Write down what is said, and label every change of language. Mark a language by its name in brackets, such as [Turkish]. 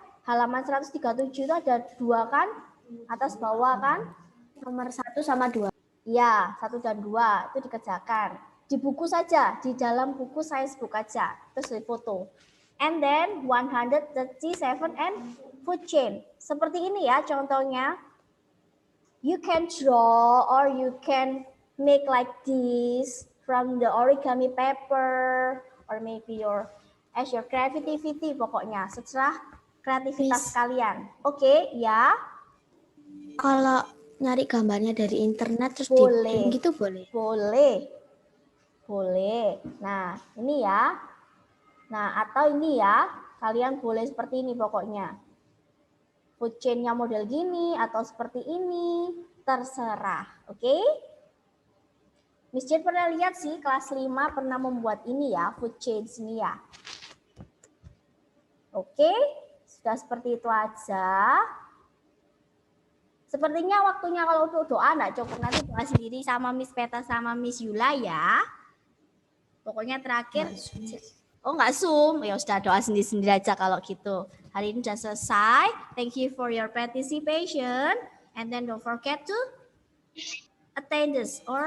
[Indonesian] Halaman 137 itu ada dua kan? Atas bawah kan? Nomor 1 sama 2. Iya, 1 dan 2 itu dikerjakan. Di buku saja, di dalam buku science book aja. Terus difoto. [English] And then 137 and food chain. [Indonesian] Seperti ini ya contohnya. [English] You can draw or you can make like this from the origami paper or maybe your creativity [Indonesian] pokoknya. Setelah kreativitas kalian. Oke, ya. Kalau nyari gambarnya dari internet terus Boleh. gitu boleh? Boleh. Nah, ini ya. Nah, atau ini ya. Kalian boleh seperti ini pokoknya. Food chain-nya model gini atau seperti ini. Terserah. Oke? Miss Jen pernah lihat sih kelas 5 pernah membuat ini ya. Food chain ini ya. Oke? Sudah seperti itu aja. Sepertinya waktunya kalau untuk doa enggak cukup, nanti doa sendiri sama Miss Peta sama Miss Yula ya. Pokoknya terakhir. Oh nggak Zoom, ya sudah doa sendiri-sendiri aja kalau gitu. Hari ini sudah selesai. [English] Thank you for your participation. And then don't forget to attend this or